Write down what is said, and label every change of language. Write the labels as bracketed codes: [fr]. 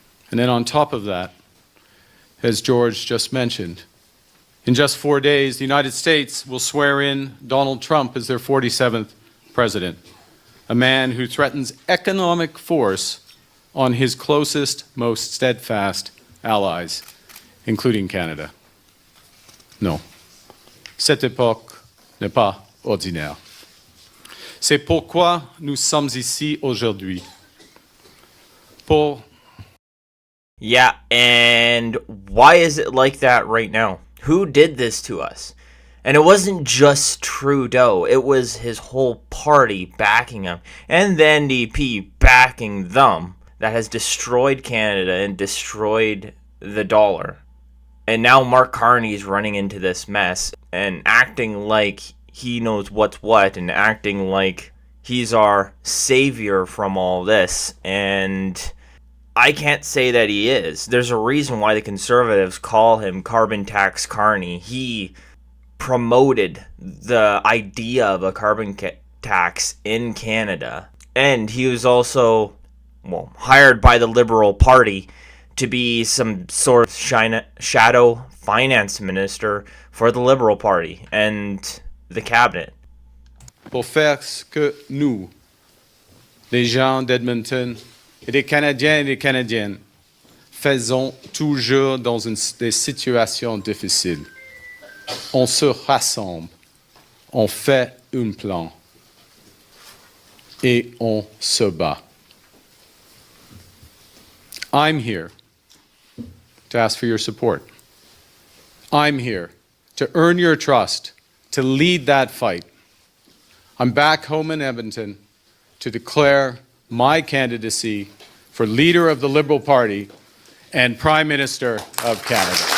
[en] And then on top of that, as George just mentioned, in just 4 days, the United States will swear in Donald Trump as their 47th president, a man who threatens economic force on his closest, most steadfast allies, including Canada. [fr] Non, cette époque n'est pas ordinaire. C'est pourquoi nous sommes ici aujourd'hui. Pour [en] Yeah, and why is it like that right now? Who did this to us? And it wasn't just Trudeau, it was his whole party backing him, and the NDP backing them, that has destroyed Canada and destroyed the dollar. And now Mark Carney's running into this mess and acting like he knows what's what and acting like he's our savior from all this. And I can't say that he is. There's a reason why the Conservatives call him Carbon Tax Carney. He promoted the idea of a carbon tax in Canada. And he was also, well, hired by the Liberal Party to be some sort of shadow finance minister for the Liberal Party and the cabinet. [fr] pour faire ce que nous, les gens d'Edmonton et des Canadiens et des Canadiennes, faisons toujours dans des situations difficiles. On se rassemble, on fait un plan et on se bat. [en] I'm here to ask for your support. I'm here to earn your trust, to lead that fight. I'm back home in Edmonton to declare my candidacy for leader of the Liberal Party and Prime Minister of Canada.